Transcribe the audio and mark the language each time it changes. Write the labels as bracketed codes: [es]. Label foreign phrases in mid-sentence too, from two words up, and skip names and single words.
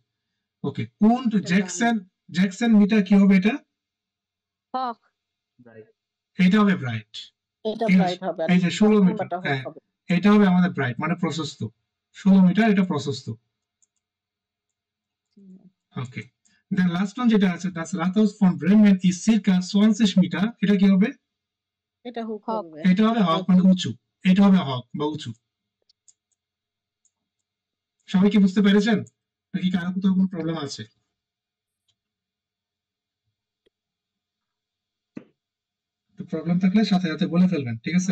[bn] ওকে, কোন জ্যাকসন মিটার কি হবে? এটা হক। এটা হবে ব্রাইট। এটা ব্রাইট হবে, আর এই যে 16 মিটার, লম্বাটা হক হ্যাঁ হবে। এটা হবে আমাদের ব্রাইট মানে প্রশস্ত, 16 মিটার এটা প্রশস্ত। ওকে, [en] then last one [bn] যেটা আছে [de] das Rathaus von Bremen ist circa 20 [bn] মিটার, এটা কি হবে? এটা হুক হবে। এটা হবে হক মানে উঁচু, এটা হবে হক বা উঁচু। সবাই কি বুঝতে পেরেছেন নাকি কারো কোথাও কোনো প্রবলেম আছে? তো প্রবলেম থাকলে সাথে সাথে বলে ফেলবেন, ঠিক আছে?